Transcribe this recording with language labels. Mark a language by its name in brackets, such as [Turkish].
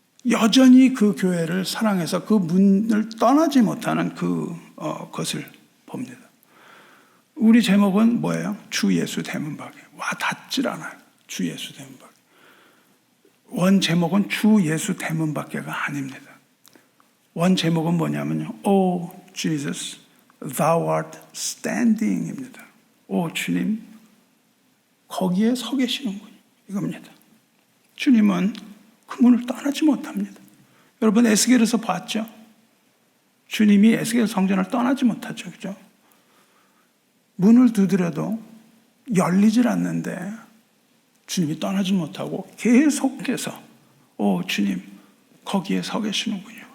[Korean] 여전히 그 교회를 사랑해서 그 문을 떠나지 못하는 것을 봅니다. 우리 제목은 뭐예요? 주 예수 대문밖에. 와 닿질 않아요. 주 예수 대문밖에. 원 제목은 주 예수 대문밖에가 아닙니다. 원 제목은 뭐냐면요. [English] O Jesus, Thou art standing입니다. [Korean] 오 주님, 거기에 서 계시는군요. 이겁니다. 주님은 그 문을 떠나지 못합니다. 여러분 에스겔에서 봤죠? 주님이 에스겔 성전을 떠나지 못하죠. 그죠? 문을 두드려도 열리질 않는데 주님이 떠나지 못하고 계속해서 오 주님 거기에 서 계시는군요.